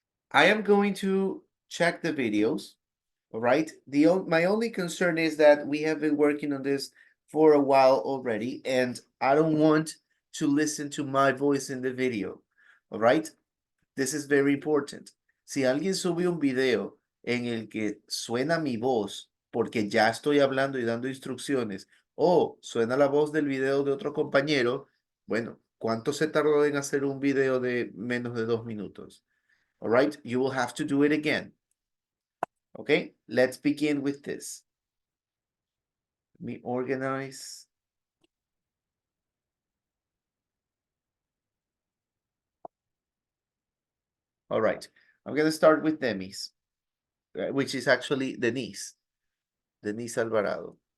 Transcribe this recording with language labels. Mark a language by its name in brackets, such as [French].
[English] I am going to check the videos. All right. My only concern is that we have been working on this for a while already, and I don't want to listen to my voice in the video. All right. This is very important. [Spanish] Si alguien sube un video en el que suena mi voz porque ya estoy hablando y dando instrucciones, o suena la voz del video de otro compañero, bueno, ¿cuánto se tardó en hacer un video de menos de 2 minutos? [English] All right. You will have to do it again. Okay, let's begin with this. Let me organize. All right, I'm going to start with Demis, which is actually Denise Alvarado.